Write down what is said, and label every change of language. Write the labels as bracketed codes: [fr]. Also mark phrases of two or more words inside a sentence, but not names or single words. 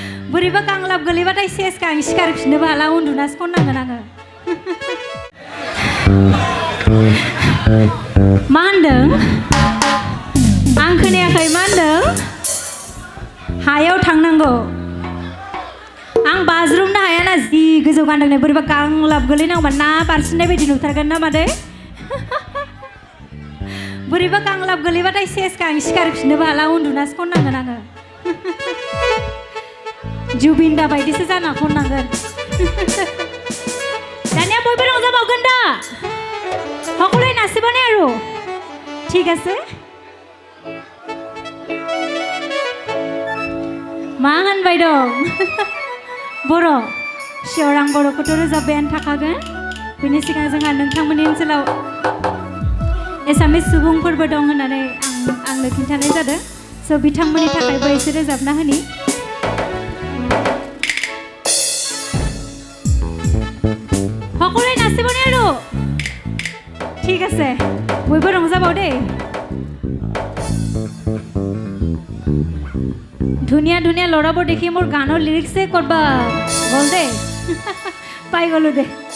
[brx] बोरैबा गांलाब गोलैबाथाय सेसखा आं सिखारफिननोबो हाला उन्दुनासो खननांगोन आङो मा होनदों आं खोनायाखै मा होनदों हायाव थांनांगौ आं बाज्रुमनो हायाना जि गोजौ गानदों बोरैबा गांलाब गोलैनांगौबा ना बारसिननाय बायदि नुथारगोन ना मादै बोरैबा गांलाब गोलैबाथाय सेसखा आं सिखारफिननोबो हाला उन्दुनासो खननांगोन आङो जुबिनदा बायदिसो जाना खननांगोन दानिया बयबो रंजाबावगोन दा [as] সকলোৱে নাচিবনে আৰু ঠিক আছে [brx] मा होनबाय दं बर' सियर आं बर'खौथ' रोजाबबायानो थाखागोन बेनि सिगां जोंहा नोंथांमोननि ओनसोलाव एसामिस सुबुंफोरबो दं होननानै आंनो खिन्थानाय जादों स' बिथांमोननि थाखायबो एसे रोजाबना होनि [as] সকলোৱে নাচিবনে আৰু ঠিক আছে [brx] बयबो रंजाबाव [as] দেই ধুনীয়া ধুনীয়া ল'ৰাবোৰ দেখি মোৰ গানৰ লিৰিক্সে কৰবা গ'ল দেই পাই গ'লো দে